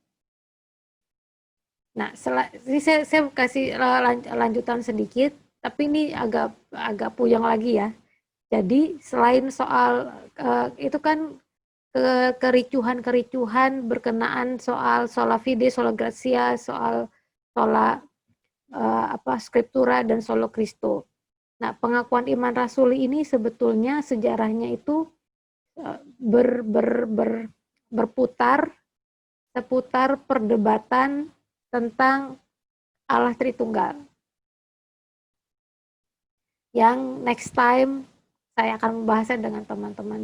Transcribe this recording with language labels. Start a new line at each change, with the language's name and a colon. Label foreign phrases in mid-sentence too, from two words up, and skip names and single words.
Indonesian: Nah, saya kasih lanjutan sedikit, tapi ini agak puyeng lagi ya. Jadi selain soal itu kan kericuhan berkenaan soal
Latin: sola fide, sola gratia,
Indonesian: soal
Latin: sola scriptura
Indonesian: dan
Latin: solo Christo.
Indonesian: Nah, pengakuan iman rasuli ini sebetulnya sejarahnya itu berputar seputar perdebatan tentang Allah Tritunggal. Yang
English: next time
Indonesian: saya akan membahasnya dengan teman-teman.